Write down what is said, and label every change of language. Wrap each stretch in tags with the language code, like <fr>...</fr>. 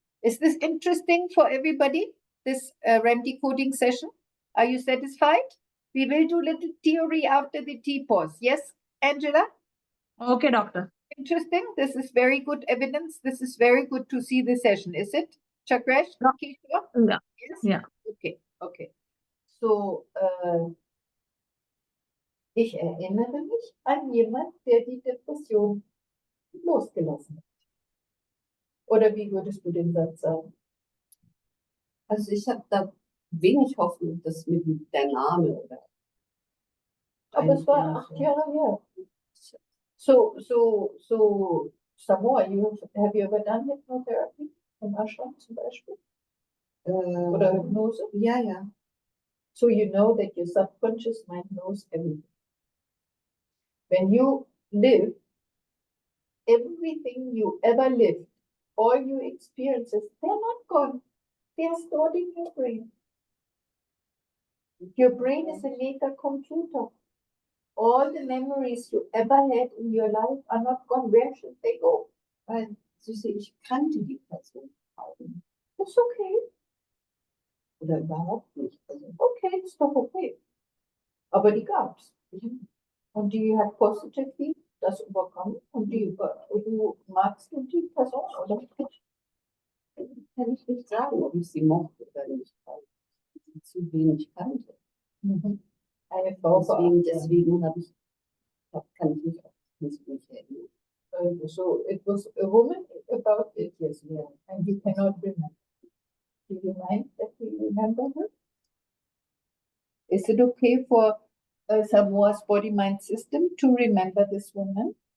<en>Is this interesting for everybody, this REM decoding session? Are you satisfied? We will do little theory after the tea pause. Yes, Angela? Okay, doctor. Interesting. This is very good evidence. This is very good to see the session, is it? Chakresh? No. Kishore? Yeah. Yes? Yeah. Okay, okay.</en> <de>So, ich erinnere mich an jemand, der die Depression losgelassen hat. Oder wie würdest du den Satz sagen? Also ich habe da wenig Hoffnung, dass mit der Name oder. Aber es war 8 Jahre her.</de> <en>So, Samoa, have you ever done hypnotherapy</en> <de>im Ashram zum Beispiel? Oder Hypnose? Ja, ja.</de> <en>So you know that your subconscious mind knows everything. When you live, everything you ever lived, all your experiences, they're not gone. They are stored in your brain. Your brain is a mega computer. All the memories you ever had in your life are not gone. Where should they go?</en> <de>Weil, Süße, ich kannte die Person.</de> <en>It's okay.</en> <de>Oder überhaupt nicht. Also,</de> <en>Okay, it's doch okay.</en> <de>Aber die gab's. Und die hat positiv das überkommen. Und du magst du die Person, oder? kann ich nicht sagen, ob ich sie mochte oder nicht, weil ich sie zu wenig kannte. Eine Frau Deswegen kann ich mich nicht erinnern.</de> <en>So it was a woman about 8 years ago, and you cannot remember. Do you mind that we remember her? Is it okay for Samoa's body-mind system to remember this woman?</en>